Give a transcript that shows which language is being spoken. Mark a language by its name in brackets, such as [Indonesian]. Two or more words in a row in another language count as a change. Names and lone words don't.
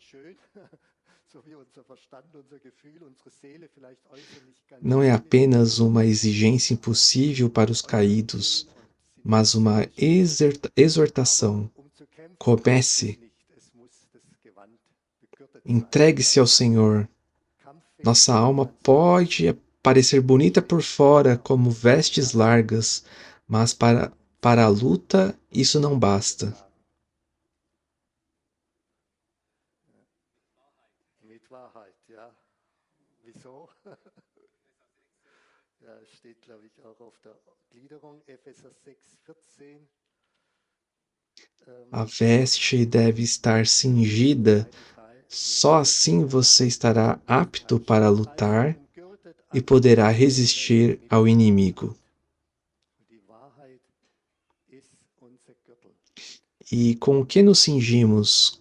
[Portuguese] Não é apenas uma exigência impossível para os caídos, mas uma exortação. Comece, entregue-se ao Senhor. Nossa alma pode parecer bonita por fora, como vestes largas, mas para a luta isso não basta. [German] Mit Wahrheit, ja. Wieso? Ja, es steht, glaube ich, auch auf der Gliederung, Epheser 6,14. [Portuguese] A veste deve estar cingida, só assim você estará apto para lutar e poderá resistir ao inimigo. E com o que nos cingimos?